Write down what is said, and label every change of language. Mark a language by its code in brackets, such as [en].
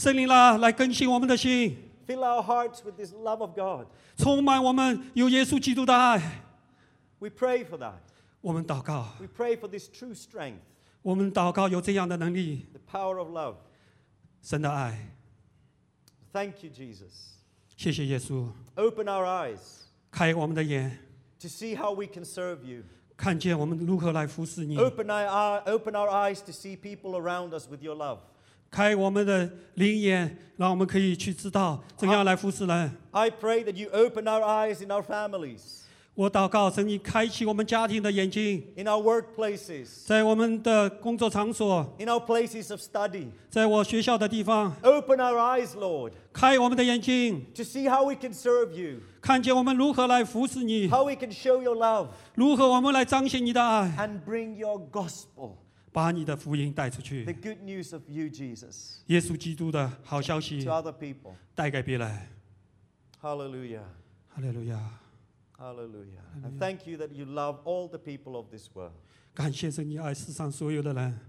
[zh] 圣灵啊，来更新我们的心。 [en] Fill our hearts with this love of God. [zh] 充满我们有耶稣基督的爱。 [en] We pray for that. [zh] 我们祷告。 [en] We pray for this true strength. [zh] 我们祷告有这样的能力。 [en] The power of love. [zh] 神的爱。 [en] Thank you, Jesus. [zh] 谢谢耶稣。 [en] Open our eyes. [zh] 开我们的眼。 [en] To see how we can serve you. [zh] 看见我们如何来服侍你。 [en] Open our eyes to see people around us with your love. [zh] 开我们的灵眼，让我们可以去知道怎样来服侍人。 [en] I pray that you open our eyes in our families. [zh] 我祷告，神，你开启我们家庭的眼睛。 [en] In our workplaces. [zh] 在我们的工作场所。 [en] In our places of study. [zh] 在我学校的地方。 [en] Open our eyes, Lord. [zh] 开我们的眼睛。 [en] To see how we can serve you. [zh] 看见我们如何来服侍你。 [en] How we can show your love. [zh] 如何我们来彰显你的爱。 [en] And bring your gospel. [zh] 把你的福音带出去。 [en] The good news of you, Jesus. [zh] 耶稣基督的好消息。 [en] To other people. [zh] 带给别人。 Hallelujah. Hallelujah. Hallelujah. [en] And thank you that you love all the people of this world. [zh] 感谢神，你爱世上所有的人。